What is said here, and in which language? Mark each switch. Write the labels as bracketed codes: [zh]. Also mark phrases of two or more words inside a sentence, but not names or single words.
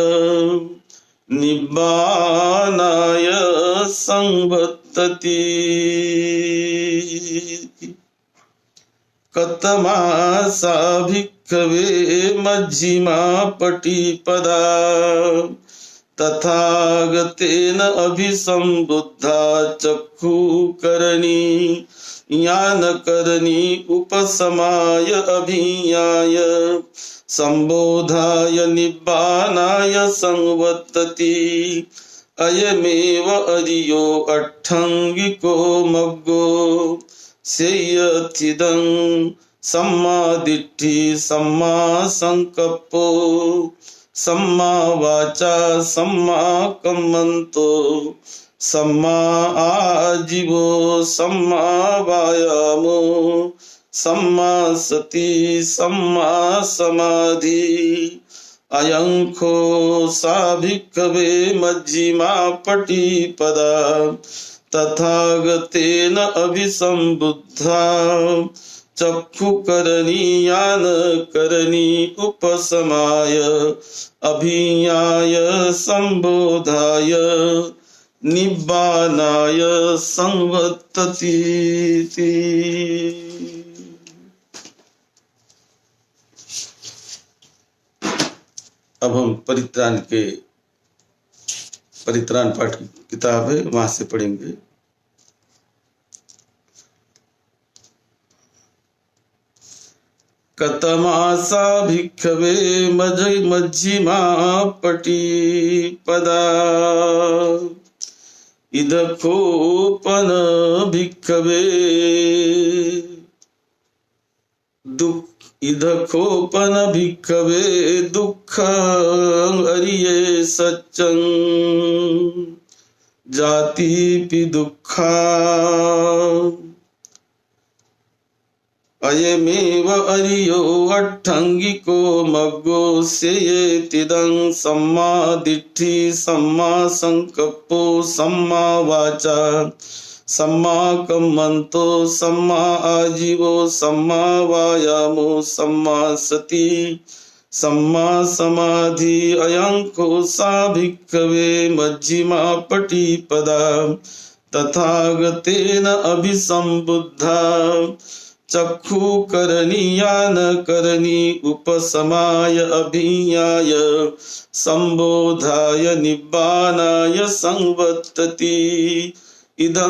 [pi] निब्बानाय संवर्तति कतमासा भिक्खवे मज्जिमा पटिपदा तथागतेन अभिसंबुद्धा चक्षुकरणी ज्ञानकरणी उपसमाय अभिज्ञाय संबोधाय निब्बानाय संवर्तति अयमेव अरियो अट्ठंगिको मग्गो सेयथिदं सम्मा दिट्ठि सम्मा संकप्पो सम्मा वाचा सम्मा कम्मन्तो सम्मा आजीवो सम्मा वायामो सम्मा सति सम्मा समाधि अयं खो सा भिक्खवे मज्जिमा पटिपदा तथागतेन अभिसंबुद्धा चक्षुकरणी ज्ञानकरणी उपसमाय अभिज्ञाय संबोधाय निब्बानाय संवर्तति। [hi] अब हम परित्राण पाठ की किताब है, वहां से पढ़ेंगे। [pi] कतमासा भिक्खवे मज्जिमा पटिपदा इदकोपन भिक्खवे इदकोपन भिक्खवे दुःख अरिये सच्चं जातिपि दुःखा अयमेव अरियो अट्ठंगिको मग्गो सेयेतिदं सम्मा दिट्ठि सम्मा संकप्पो सम्मा वाचा सम्मा कम्मन्तो सम्मा आजीवो सम्मा वायामो सम्मा सति सम्मा समाधि अयं को सा भिक्खवे मज्जिमा पटिपदा तथागतेन अभिसंबुद्धा चक्षुकरणी ज्ञानकरणी उपसमाय अभिज्ञाय संबोधाय निब्बानाय संवर्तति इदं